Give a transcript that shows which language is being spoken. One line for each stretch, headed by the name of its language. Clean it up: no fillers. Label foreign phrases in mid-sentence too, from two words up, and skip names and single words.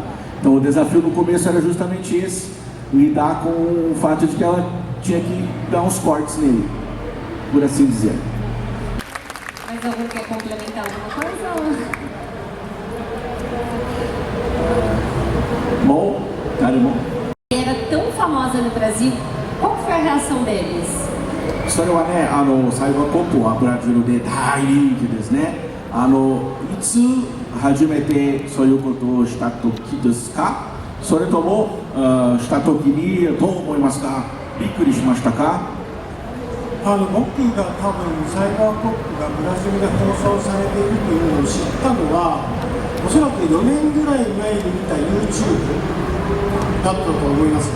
Portuguese: Então o desafio no começo era justamente esse, lidar com o fato de que ela tinha que dar uns cortes nele, por assim dizer. Mas alguém quer complementar alguma coisa? Bom, tá bom. Era tão famosa no Brasil, qual foi a reação deles?
Japanese: それはね、サイバーコップはブラジルで大人気ですね。いつ初めてそういうことをした時ですか？それともした時にどう思いますか？びっくりしましたか？僕が多分サイバーコップがブラジルで放送されているというのを知ったのはおそらく4年ぐらい前に見た YouTube だったと思います。